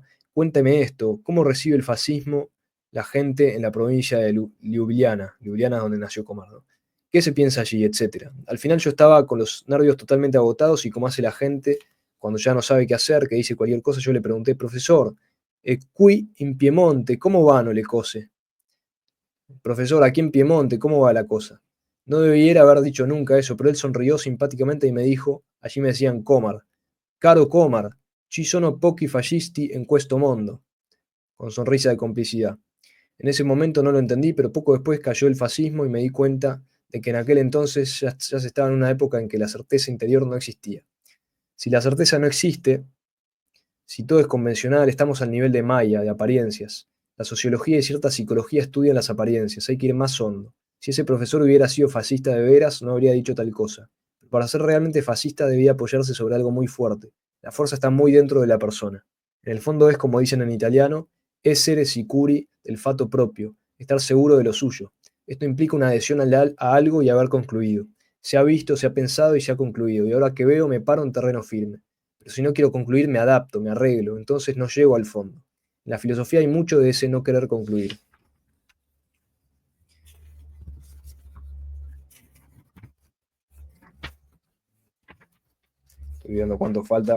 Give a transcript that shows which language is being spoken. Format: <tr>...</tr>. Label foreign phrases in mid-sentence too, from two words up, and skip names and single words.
<es>Cuénteme esto, ¿cómo recibe el fascismo la gente en la provincia de Ljubljana? Ljubljana es donde nació Comardo. ¿Qué se piensa allí? Etcétera. Al final yo estaba con los nervios totalmente agotados y como hace la gente cuando ya no sabe qué hacer, que dice cualquier cosa, yo le pregunté, profesor,</es> <it>qui in Piemonte, ¿cómo vanno le cose?</it> <es>Profesor, aquí en Piemonte, ¿cómo va la cosa? No debiera haber dicho nunca eso, pero él sonrió simpáticamente y me dijo, allí me decían Comar,</es> <it>caro Comar, ci sono pochi fascisti en questo mondo,</it> <es>con sonrisa de complicidad. En ese momento no lo entendí, pero poco después cayó el fascismo y me di cuenta de que en aquel entonces ya se estaba en una época en que la certeza interior no existía. Si la certeza no existe, si todo es convencional, estamos al nivel de Maya, de apariencias. La sociología y cierta psicología estudian las apariencias, hay que ir más hondo. Si ese profesor hubiera sido fascista de veras, no habría dicho tal cosa. Pero para ser realmente fascista debía apoyarse sobre algo muy fuerte. La fuerza está muy dentro de la persona. En el fondo es, como dicen en italiano,</es> <it>essere sicuri del fatto propio,</it> <es>estar seguro de lo suyo. Esto implica una adhesión a algo y haber concluido. Se ha visto, se ha pensado y se ha concluido, y ahora que veo me paro en terreno firme. Pero si no quiero concluir, me adapto, me arreglo, entonces no llego al fondo. En la filosofía hay mucho de ese no querer concluir. Estoy viendo cuánto falta.</es>